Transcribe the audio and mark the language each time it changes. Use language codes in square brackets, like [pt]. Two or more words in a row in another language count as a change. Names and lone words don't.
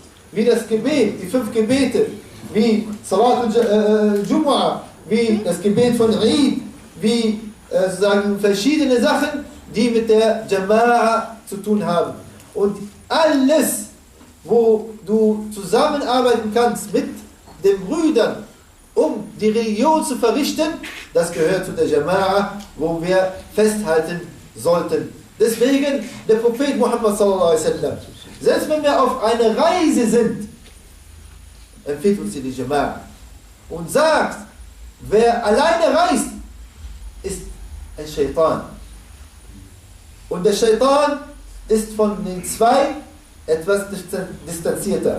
[de] Wie das Gebet, die 5 Gebete, wie [ar] صلاة الجمعة, [de] wie das Gebet von Eid, wie sozusagen verschiedene Sachen, die mit der Jama'a zu tun haben. Und alles, wo du zusammenarbeiten kannst mit den Brüdern, um die Religion zu verrichten, das gehört zu der Jama'a, wo wir festhalten sollten. Deswegen der Prophet Muhammad [ar] صلى الله عليه وسلم, [de] selbst wenn wir auf einer Reise sind, empfiehlt uns die Jama'a und sagt, wer alleine reist, ist ein Shaitan. Und der Shaitan ist von den zwei etwas distanzierter.